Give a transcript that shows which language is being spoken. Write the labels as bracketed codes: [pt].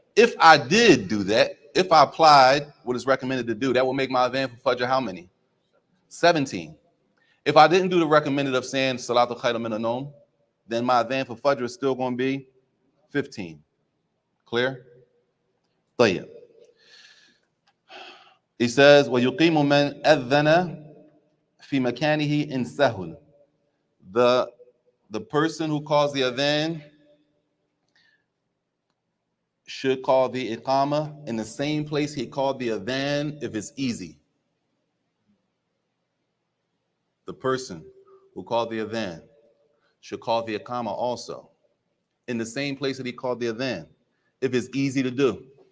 [en] If I did do that, if I applied what is recommended to do, that will make my adhan for Fajr how many? 17. If I didn't do the recommended of saying [ar] Salatul Khayr min an-Nawm, [en] then my adhan for Fajr is still going to be 15. Clear? Tayyib. He says, [ar] وَيُقِيمُ مَنْ أَذَّنَ فِي مَكَانِهِ إِنْ سَهُلْ. [en] The person who calls the adhan should call the Iqamah in the same place he called the adhan if it's easy. the person who called the adhan should call the iqamah also in the same place that he called the adhan, if it's easy to do.